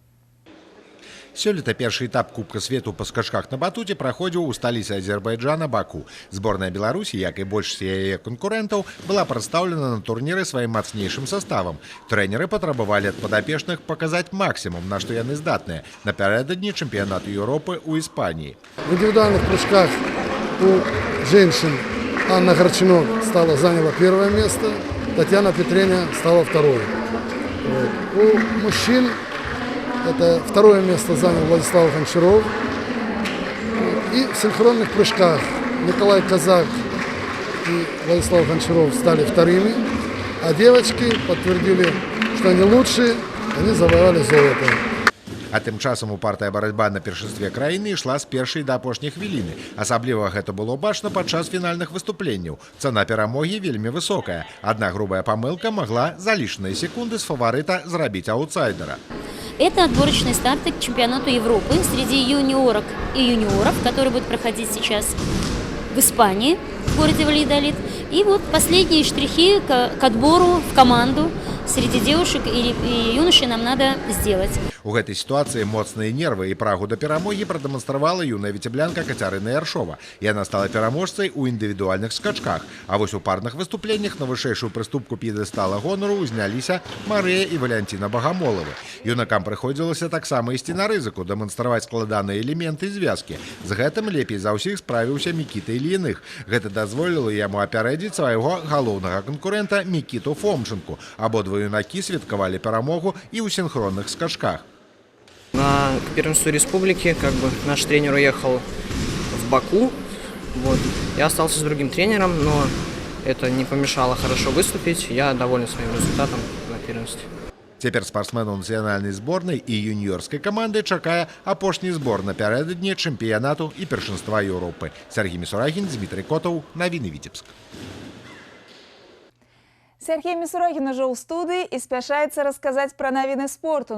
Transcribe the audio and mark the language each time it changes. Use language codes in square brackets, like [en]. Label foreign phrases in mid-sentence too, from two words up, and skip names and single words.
[be] Сёлета першы этап Кубка свету па скачках на батуце праходзіў у сталіцы Азербайджана Баку. Зборная Беларусі, як і большасць яе канкурэнтаў, была прадстаўлена на турніры сваім мацнейшым саставам. Трэнеры патрабавалі ад падапечных паказаць максімум, на што яны здатныя, напярэдадні чэмпіянату Еўропы ў Іспаніі. [ru] В индивидуальных прыжках у женщин Анна Горчинок заняла 1 место, Татьяна Петреня стала 2. У мужчин это 2 место занял Владислав Гончаров. И в синхронных прыжках Николай Казак и Владислав Гончаров стали 2-ми, а девочки подтвердили, что они лучшие, они завоевали золото. [be] А тым часам упартая барацьба на першынстве краіны ішла з першай да апошняй хвіліны. Асабліва гэта было бачна падчас фінальных выступленняў. Цана перамогі вельмі высокая. Адна грубая памылка могла [ru] за лишние секунды с фаворита [be] зрабіць аутсайдера. [ru] Это отборочный старт к чемпионату Европы среди юниорок и юниоров, который будет проходить сейчас в Испании, в городе Вальядолид. И вот последние штрихи к отбору в команду среди девушек и юношей нам надо сделать. [be] У гэтай сітуацыі моцныя нервы і прагу да перамогі прадэманстравала юная віцеблянка Кацярына Яршова. Яна стала пераможцай у індывідуальных скачках. А вось у парных выступленнях на вышэйшую прыступку п'едэстала гонару узняліся Марыя і Валянціна Багамолавы. Юнакам прыходзілася таксама ісці на рызыку, дэманстраваць складаныя элементы звязкі. З гэтым лепей за ўсіх справіўся Мікіта Ільіных. Гэта дазволіла яму апярэдзіць свайго галоўнага канкурэнта Мікіту Фомчынку. Абодва юнакі святкавалі перамогу і ў синхронных скачках. [ru] На первенству республики наш тренер уехал в Баку. Я остался с другим тренером, но это не помешало хорошо выступить. Я доволен своим результатом на первенстве. [be] Цяпер спартсменаў нацыянальнай зборнай і юніёрскай каманды чакае апошні збор напярэдадні чэмпіянату і першынства Еўропы. Сергей Мисурагін, Дмитрий Котов, навіны Віцебск. Сергей Мисурагін уже ў студыі і спяшаецца расказаць пра навіны спорту.